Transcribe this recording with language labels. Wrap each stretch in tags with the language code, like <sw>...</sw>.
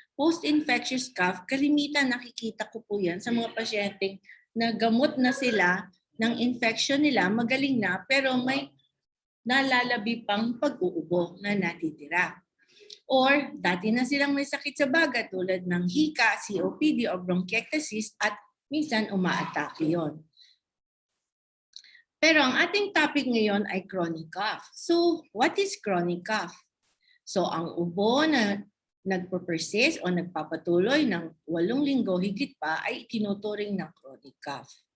<tl>Post-infectious cough, kalimitan nakikita ko po yan sa mga pasyenteng na gamot na sila ng infection nila, magaling na, pero may nalalabi pang pag-uubo na natitira. Or dati na silang may sakit sa baga tulad ng hika, COPD o bronchiectasis at minsan umaatake yon. Pero ang ating topic ngayon ay chronic cough.</tl> <en>So what is chronic cough?</en> <tl>So ang ubo na nagpo-persist o nagpapatuloy ng 8 linggo higit pa ay tinuturing ng chronic cough.</tl>